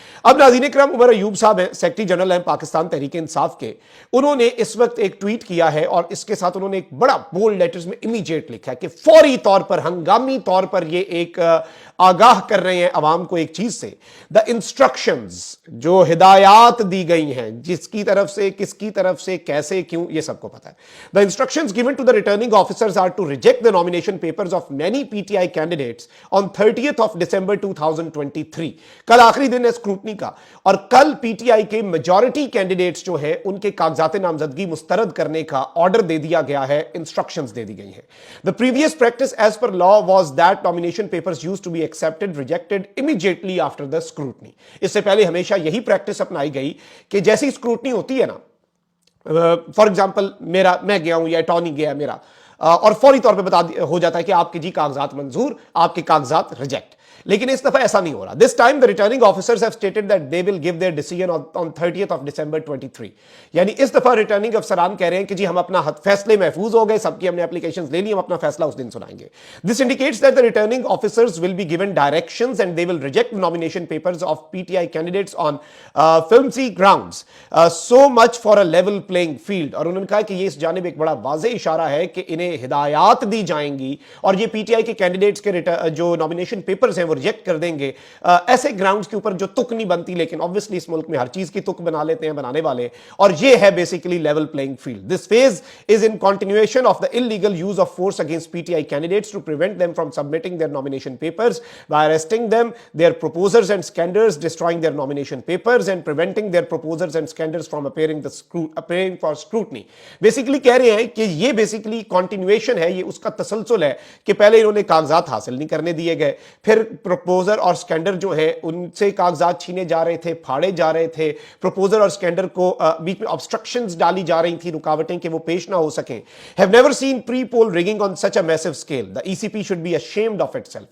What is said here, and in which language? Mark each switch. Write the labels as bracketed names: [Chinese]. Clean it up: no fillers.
[Urdu] اب ناظرین کرام, عمر ایوب صاحب ہیں, سیکرٹری جنرل ہیں پاکستان تحریک انصاف کے, انہوں نے اس وقت ایک ٹویٹ کیا ہے اور اس کے ساتھ انہوں نے ایک بڑا بولڈ لیٹرز میں امیجیٹ لکھا ہے کہ فوری طور پر, ہنگامی طور پر یہ ایک آگاہ کر رہے ہیں عوام کو ایک چیز سے, [English] the instructions, [Urdu] جو ہدایات دی گئی ہیں, جس کی طرف سے, کس کی طرف سے, کیسے, کیوں, یہ سب کو پتا ہے. [English] The instructions given to the returning officers are to reject the nomination papers of many PTI candidates on 30th of December 2023. [Urdu] کل آخری دن ہے اسکروٹنی کا, اور کل پی ٹی آئی کے میجورٹی کینڈیڈیٹس جو ہیں ان کے کاغذات نامزدگی مسترد کرنے کا آرڈر دے دیا گیا ہے, انسٹرکشنز دے دی گئی ہیں. [English] The previous practice as per law was that nomination papers used to be accepted, rejected immediately after the scrutiny. [Urdu] اس سے پہلے ہمیشہ یہی پریکٹس اپنائی گئی کہ جیسی اسکروٹنی ہوتی ہے نا, [English] for example [Urdu] میں گیا ہوں یا اٹارنی گیا میرا, اور فوری طور پہ ہو جاتا ہے کہ آپ کے جی کاغذات منظور, آپ کے کاغذات ریجیکٹ. لیکن اس دفعہ ایسا نہیں ہو رہا. [English] This time the returning officers have stated that they will give their decision on 30th of December 23. [Urdu] یعنی اس دفعہ ریٹرننگ افسران کہہ رہے ہیں کہ جی ہم اپنا فیصلے محفوظ ہو گئے, سب کی ہم نے اپلیکیشنز لے لی, ہم اپنا فیصلہ اس دن سنائیں گے. [English] This indicates that the returning officers will be given directions and they will reject the nomination papers of PTI candidates on flimsy grounds. So much for a level playing field. [Urdu] اور انہوں نے کہا کہ یہ اس جانب ایک بڑا واضح اشارہ ہے کہ انہیں ہدایات دی جائیں گی اور یہ پی ٹی آئی کے کینڈیڈیٹس کے جو نامینیشن پیپرز ہیں وہ ریجیکٹ کر دیں گے ایسے گراؤنڈز کے اوپر جو تک نہیں بنتی, لیکن obviously اس ملک میں ہر چیز کی تک بنا لیتے ہیں بنانے والے, اور یہ ہے basically level playing field. [English] This phase is in continuation of the illegal use of force against PTI candidates to prevent them from submitting their nomination papers by arresting them, their proposers and scanders, destroying their nomination papers and preventing their proposers and scanders from appearing for scrutiny. [Urdu] Basically کہہ رہے ہیں کہ یہ basically continuation ہے, یہ اس کا تسلسل ہے کہ پہلے انہوں نے کاغذات حاصل نہیں کرنے دیے گئے, پھر پروپوزر اور سکینڈر جو ہے ان سے کاغذات چھینے جا رہے تھے, پھاڑے جا رہے تھے, پروپوزر اور سکینڈر کو بیچ میں obstructions ڈالی جا رہی تھی, رکاوٹیں کہ وہ پیش نہ ہو سکیں. [English] Have never seen pre-poll rigging on such a massive scale. The ECP should be ashamed of itself.